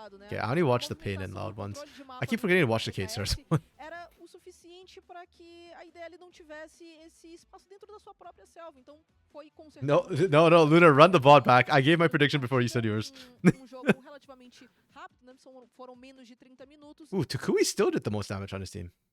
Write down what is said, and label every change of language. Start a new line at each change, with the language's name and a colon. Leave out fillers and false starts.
English: Yeah, I only watch the pain and loud ones. I keep forgetting to watch the K-Stars one.
Portuguese: Era o suficiente para que a IDL não tivesse esse espaço dentro da sua própria selva. Então foi com certeza.
English: No, Luna, run the bot back. I gave my prediction before you said yours.
Portuguese: Jogo relativamente rápido, né? Foram menos de 30 minutos.
English: Ooh, Tukui still did the most damage on his team.